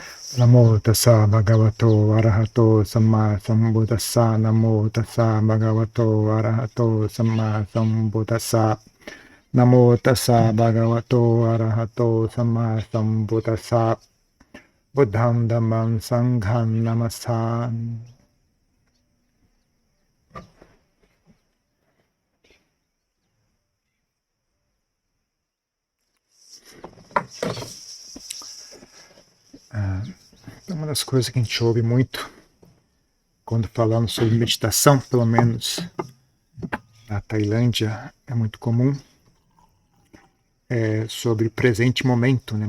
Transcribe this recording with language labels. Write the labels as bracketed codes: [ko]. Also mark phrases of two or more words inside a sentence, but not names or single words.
[pi] Namo tassa bhagavato arahato samma sambuddhassa. Namo tassa bhagavato arahato samma sambuddhassa. Namo tassa bhagavato arahato samma sambuddhassa. Buddham dhammam sangham namasami. [pt] Uma das coisas que a gente ouve muito quando falamos sobre meditação, pelo menos na Tailândia é muito comum, é sobre presente momento, né?